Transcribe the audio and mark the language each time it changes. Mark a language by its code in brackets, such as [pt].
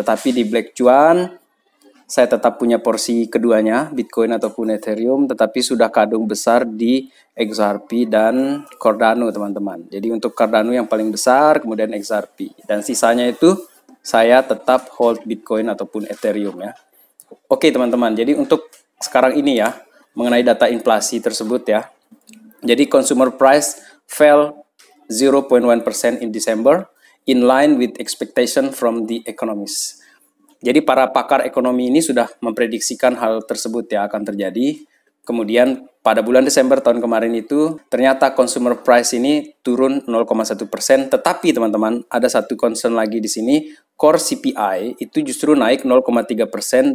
[id] Tetapi di Black Cuan saya tetap punya porsi keduanya, Bitcoin ataupun Ethereum, tetapi sudah kadung besar di XRP dan Cardano teman-teman. Jadi untuk Cardano yang paling besar, kemudian XRP, dan sisanya itu saya tetap hold Bitcoin ataupun Ethereum ya. Oke teman-teman, jadi untuk sekarang ini ya, mengenai data inflasi tersebut ya. Jadi [en] consumer price fell 0.1% in December, in line with expectation from the economists. [id] Jadi para pakar ekonomi ini sudah memprediksikan hal tersebut ya akan terjadi. Kemudian pada bulan Desember tahun kemarin itu ternyata consumer price ini turun 0,1%. Tetapi teman-teman, ada satu concern lagi di sini, core CPI itu justru naik 0,3%.